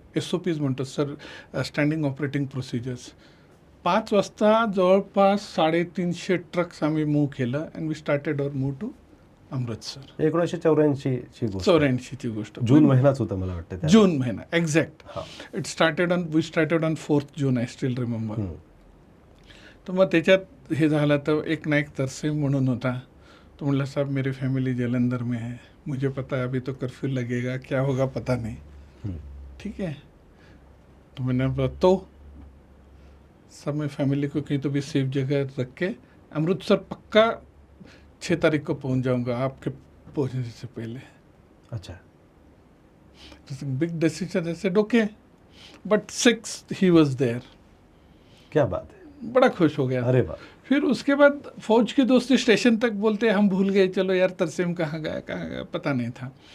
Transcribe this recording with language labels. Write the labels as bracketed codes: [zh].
[mr] SOPs म्हणतो sir, standing operating procedures. 5 वाजता जवळपास 350 ट्रक्स आम्ही मूव्ह केलं [en] And we started our move to Amritsar. [mr] 1984 ची गोष्ट. जून महिनाच होता मला वाटतं. जून महिना exact. [en] We started on 4th June. I still remember. [mr] तर मग त्याच्यात हे झालं, तर एक नायक तरसेम म्हणून होता. तो म्हणला, [hi] साहब मेरी फैमिली जलंधर में है, मुझे पता है अभी तो कर्फ्यू लगेगा, क्या होगा पता नहीं. ठीक है. तो मैंने बोला तो सब मैं फैमिली को कहीं तो भी सेफ जगह रख के अमृतसर पक्का 6 तारीख को पहुंच जाऊंगा आपके पहुंचने से पहले. अच्छा. [en] Big decision. I said okay, but 6 he was there. [hi] क्या बात है, बड़ा खुश हो गया। अरे वाह। फिर उसके बाद फौज की दोस्ती स्टेशन तक बोलते हम भूल गए, चलो यार तरसेम कहाँ गया पता नहीं था।